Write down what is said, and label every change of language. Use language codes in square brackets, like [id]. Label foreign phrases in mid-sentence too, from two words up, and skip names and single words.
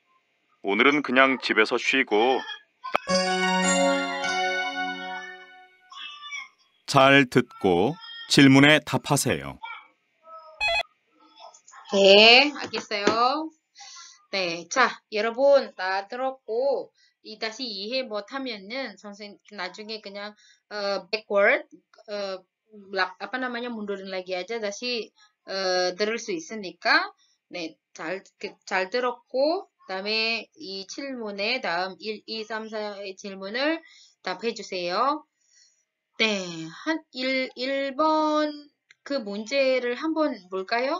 [ko] 오늘은 그냥 집에서 쉬고. 잘 듣고 질문에 답하세요. 네, 알겠어요. 네, 자, 여러분 다 들었고 다시 이해 못하면은 선생 나중에 그냥 backward [id] apa namanya mundurin lagi aja [ko] 다시 들을 수 있으니까 네, 잘 들었고 그다음에 이 질문에 다음 1, 2, 3, 4의 질문을 답해 주세요. 네, 1번 그 문제를 한번 볼까요?